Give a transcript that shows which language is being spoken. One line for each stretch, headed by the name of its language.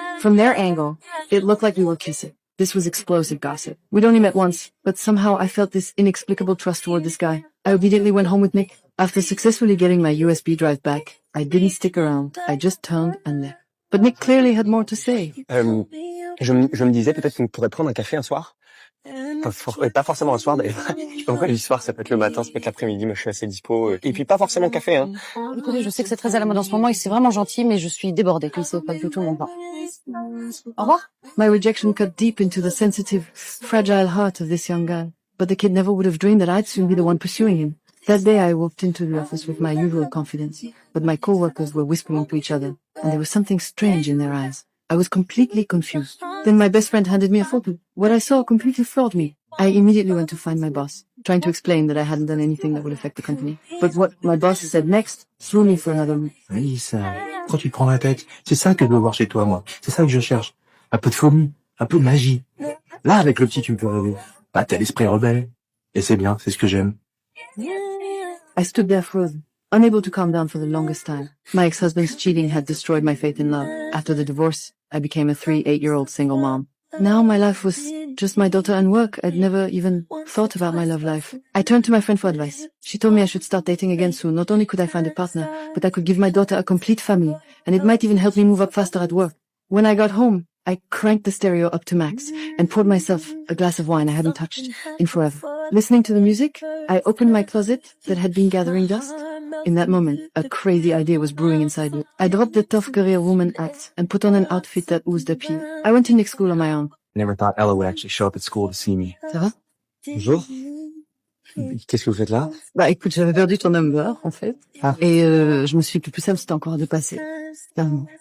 English: From their angle, it looked like we were kissing. This was explosive gossip. We'd only met once, but somehow I felt this inexplicable trust toward this guy. I obediently went home with Nick. After successfully getting my USB drive back, I didn't stick around. I just turned and left. But Nick clearly had more to say.
French: Je me disais peut-être qu'on pourrait prendre un café un soir. Pas forcément un soir d'ailleurs. Je sais pas pourquoi je dis soir, ça peut être le matin, ça peut être l'après-midi, moi je suis assez dispo. Et puis pas forcément café, hein. Écoutez, je sais que c'est très à la mode en ce moment et c'est vraiment gentil, mais je suis débordée, comme c'est pas du tout mon temps. Au revoir.
English: My rejection cut deep into the sensitive, fragile heart of this young guy. But the kid never would have dreamed that I'd soon be the one pursuing him. That day I walked into the office with my usual confidence, but my co-workers were whispering to each other, and there was something strange in their eyes. I was completely confused. Then my best friend handed me a photo. What I saw completely floored me. I immediately went to find my boss, trying to explain that I hadn't done anything that would affect the company. But what my boss said next threw me for another loop.
French: Alice, quand tu te prends la tête, c'est ça que je veux voir chez toi, moi. C'est ça que je cherche. Un peu de folie, un peu de magie. Là, avec le petit, tu me fais rêver. Bah, t'as l'esprit rebelle. Et c'est bien, c'est ce que j'aime.
English: I stood there frozen, unable to calm down for the longest time. My ex-husband's cheating had destroyed my faith in love. After the divorce, I became a 8-year-old single mom. Now my life was just my daughter and work. I'd never even thought about my love life. I turned to my friend for advice. She told me I should start dating again soon. Not only could I find a partner, but I could give my daughter a complete family, and it might even help me move up faster at work. When I got home, I cranked the stereo up to max and poured myself a glass of wine I hadn't touched in forever. Listening to the music, I opened my closet that had been gathering dust. In that moment, a crazy idea was brewing inside me. I dropped the tough career woman act and put on an outfit that oozed appeal. I went to Nick's school on my own. Never thought Ella would actually show up at school to see me.
French: Ça va? Bonjour. Qu'est-ce que vous faites là? Bah écoute, j'avais perdu ton
English: number,
French: en fait. Ah. Et je me suis dit que le plus simple, c'était encore de passer. Clairement.